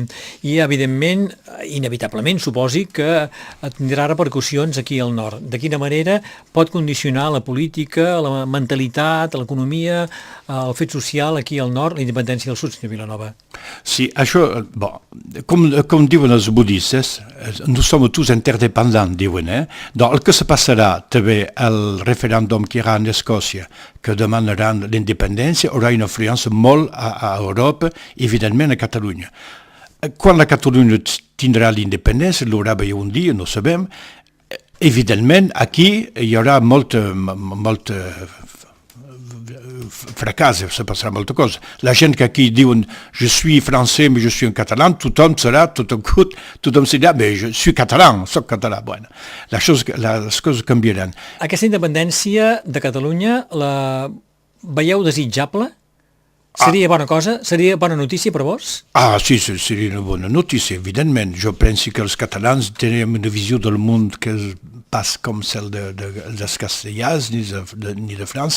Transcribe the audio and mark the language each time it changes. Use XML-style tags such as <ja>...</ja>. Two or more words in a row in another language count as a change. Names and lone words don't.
<ca>I, evidentment, inevitablement, suposi que tindrà repercussions aquí al nord. De quina manera pot condicionar la política, la mentalitat, l'economia, el fet social aquí al nord, la independència del sud, senyor Vilanova? Sí, això, bon, com diuen els budistes,</ca> <fr>nous sommes tous interdépendants,</fr> <ca>diuen, Donc, el que se passarà també al referèndum que hi ha en Escòcia, que demanaran l'independència, haurà una influència molt a Europa, evidentment a Catalunya. Quan la Catalunya tindrà l'independència, l'haurà un dia, no sabem, evidentment aquí hi haurà molt fracàs, se passarà molta cosa. La gent que aquí diuen</ca> <fr>je suis français mais je suis un catalan,</fr> <ca>tothom dirà</ca> <fr>mais je suis</fr> <ca>català, soc català. Bueno, les coses canviaran. Aquesta independència de Catalunya la veieu desitjable? Seria bona cosa? Seria bona notícia per vos? Sí, seria una bona notícia, evidentment. Jo penso que els catalans tenen una visió del món que és pas com cel dels castellans ni de França.</ca>